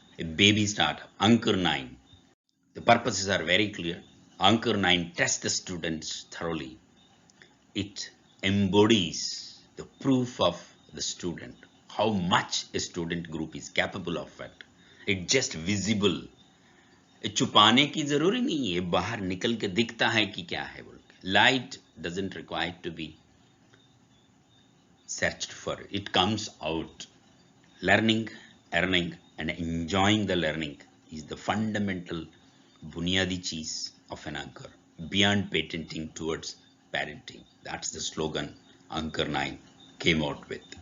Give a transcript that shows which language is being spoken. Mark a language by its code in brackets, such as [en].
[en] A baby startup, Ankur 9. The purposes are very clear. Ankur 9 tests the students thoroughly. It embodies the proof of the student, how much a student group is capable of it. It's just visible. [hi] छुपाने की जरूरी नहीं है, बाहर निकल के दिखता है कि क्या है बोल के. [en] Light doesn't require to be searched for. It comes out. Learning, earning, and enjoying the learning is the fundamental [hi] bunyadi cheese [en] of an anchor. Beyond patenting towards parenting. That's the slogan Ankur 9 came out with.